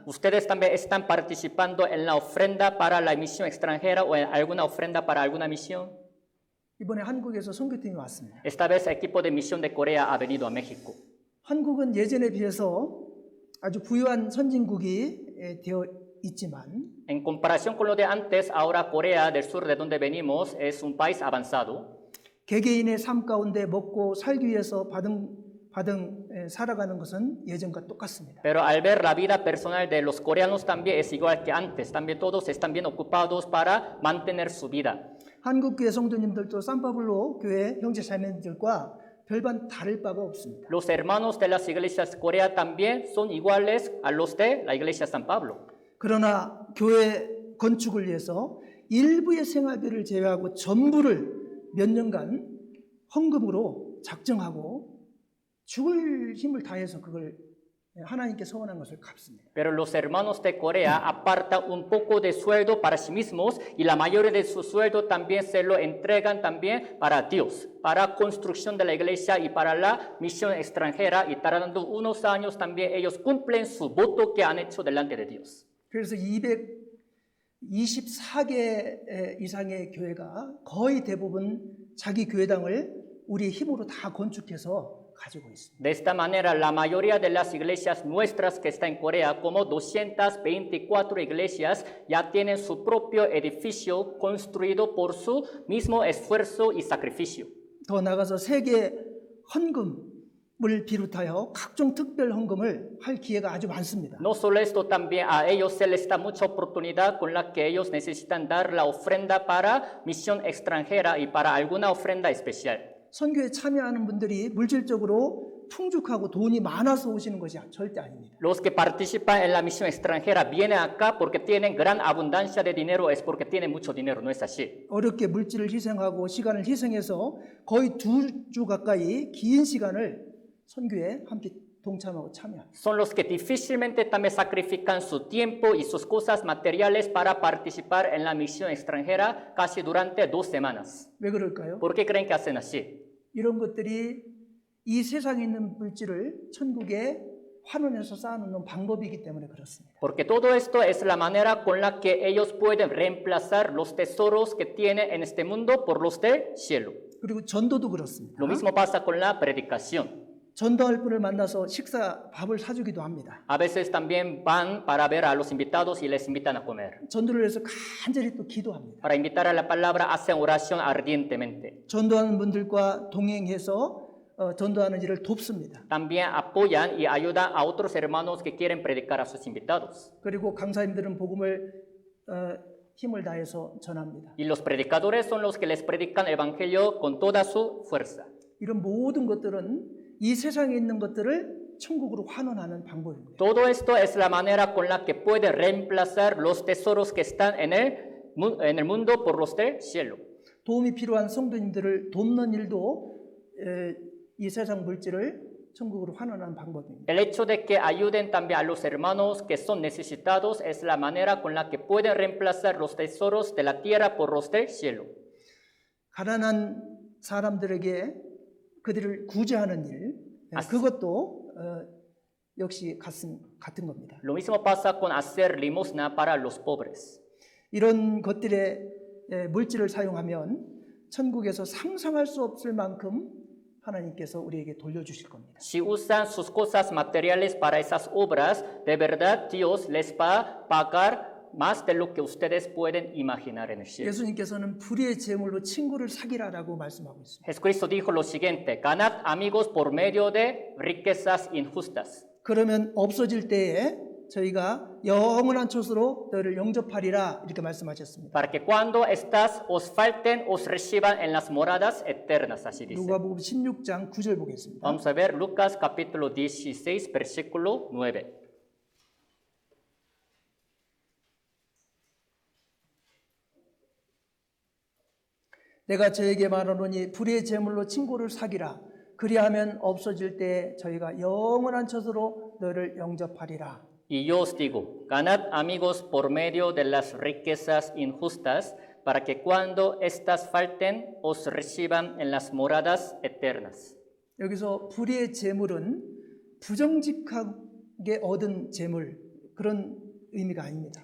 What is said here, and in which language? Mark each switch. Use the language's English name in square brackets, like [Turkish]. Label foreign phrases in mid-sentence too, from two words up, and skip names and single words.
[Spanish] ¿Ustedes también están participando en la ofrenda para la misión extranjera o en alguna ofrenda para alguna misión? [Korean] 이번에 한국에서 선교팀이 왔습니다. [Spanish] Esta vez el equipo de misión de Corea ha venido a México. [Korean] 한국은 예전에 비해서 아주 부유한 선진국이 되어 있지만 [Spanish] En comparación con lo de antes, ahora Corea del Sur, de donde venimos, es un país avanzado. [Korean] 개개인의 삶 가운데 먹고 살기 위해서 살아가는 것은 예전과 똑같습니다. [Spanish] Pero al ver la vida personal de los coreanos también es igual que antes. También todos están bien ocupados para mantener su vida. [Korean] 한국 교회 성도님들도 산파블로 교회 형제 자매들과 별반 다를 바가 없습니다. [Spanish] Los hermanos de las iglesias de Corea también son iguales a los de la iglesia San Pablo. [Korean] 그러나 교회 건축을 위해서 일부의 생활비를 제외하고 전부를 몇 년간 헌금으로 작정하고 죽을 힘을 다해서 그걸 하나님께 서원한 것을 갚습니다. [Spanish] Pero los hermanos de Corea apartan un poco de sueldo para sí mismos y la mayoría de su sueldo también se lo entregan también para Dios, para construcción de la iglesia y para la misión extranjera, y tardando unos años también ellos cumplen su voto que han hecho delante de Dios. [Korean] 그래서 224개 이상의 교회가 거의 대부분 자기 교회당을 우리의 힘으로 다 건축해서 가지고 있습니다. [Spanish] De esta manera, la mayoría de las iglesias nuestras que está en Corea, como 224 iglesias, ya tienen su propio edificio construido por su mismo esfuerzo y sacrificio. [Korean] 더 나아가서 세계 헌금을 비롯하여 각종 특별 헌금을 할 기회가 아주 많습니다. [Spanish] No solo esto, también a ellos se les da mucha oportunidad con la que ellos necesitan dar la ofrenda para misión extranjera y para alguna ofrenda especial. [Korean] 선교에 참여하는 분들이 물질적으로 풍족하고 돈이 많아서 오시는 것이 절대 아닙니다. [Spanish] Los que participan en la misión extranjera vienen acá porque tienen gran abundancia de dinero, es porque tienen mucho dinero, no es así. [Korean] 어렵게 물질을 희생하고 시간을 희생해서 거의 2주 가까이 긴 시간을 선교에 함께 동참하고 참여합니다. [Spanish] Son los que difícilmente también sacrifican su tiempo y sus cosas materiales para participar en la misión extranjera casi durante 2 semanas. [Korean] 왜 그럴까요? [Spanish] ¿Por qué creen que hacen así? [Korean] 이런 것들이 이 세상에 있는 물질을 천국에 환원해서 쌓아놓는 방법이기 때문에 그렇습니다. [Spanish] Porque todo esto es la manera con la que ellos pueden reemplazar los tesoros que tienen en este mundo por los del cielo. [Korean] 그리고 전도도 그렇습니다. [Spanish] Lo mismo pasa con la predicación. [Korean] 전도할 분을 만나서 밥을 사주기도 합니다. [Spanish] A veces también van para ver a los invitados y les invitan a comer. [Korean] 전도를 위해서 간절히 또 기도합니다. [Spanish] Para invitar a la palabra hacen oración ardientemente. [Korean] 전도하는 분들과 동행해서 전도하는 일을 돕습니다. [Spanish] También apoyan y ayudan a otros hermanos que quieren predicar a sus invitados. [Korean] 그리고 강사님들은 복음을 힘을 다해서 전합니다. [Spanish] Y los predicadores son los que les predican el evangelio con toda su fuerza. [Korean] 이런 모든 것들은 이 세상에 있는 것들을 천국으로 환원하는 방법입니다. [Spanish] Todo esto es la manera con la que pueden reemplazar los tesoros que están en el mundo por los del cielo. [Korean] 도움이 필요한 성도님들을 돕는 일도 이 세상 물질을 천국으로 환원하는 방법입니다. [Spanish] El hecho de que ayuden también a los hermanos que son necesitados es la manera con la que pueden reemplazar los tesoros de la tierra por los del cielo. [Korean] 가난한 사람들에게 그들을 구제하는 일, 그것도 역시 같은 겁니다. [Spanish] Lo mismo pasa con hacer limosna para los pobres. [Korean] 이런 것들의 물질을 사용하면 천국에서 상상할 수 없을 만큼 하나님께서 우리에게 돌려주실 겁니다. [Spanish] Si usan sus cosas materiales para esas obras, de verdad Dios les va a pagar más de lo que ustedes pueden imaginar en el cielo. [Korean] 예수님께서는 불의의 제물로 친구를 사귀라라고 말씀하고 있습니다. [Spanish] Jesucristo dijo lo siguiente: ganad amigos por medio de riquezas injustas. [Korean] 그러면 없어질 때에 저희가 영원한 촛으로 너를 영접하리라 이렇게 말씀하셨습니다. [Spanish] Para que cuando estas os falten, os reciban en las moradas eternas, así dice. [Korean] 누가복음 16장 9절 보겠습니다. [Spanish] Vamos a ver Lucas capítulo 16, versículo 9. [Korean] 내가 저에게 말하노니 불의의 제물로 친구를 사귀라. 그리하면 없어질 때 저희가 영원한 촛으로 너를 영접하리라. [Spanish] Y yo os digo, ganad amigos por medio de las riquezas injustas, para que cuando estas falten, os reciban en las moradas eternas. [Korean] 여기서 불의의 제물은 부정직하게 얻은 제물 그런 의미가 아닙니다.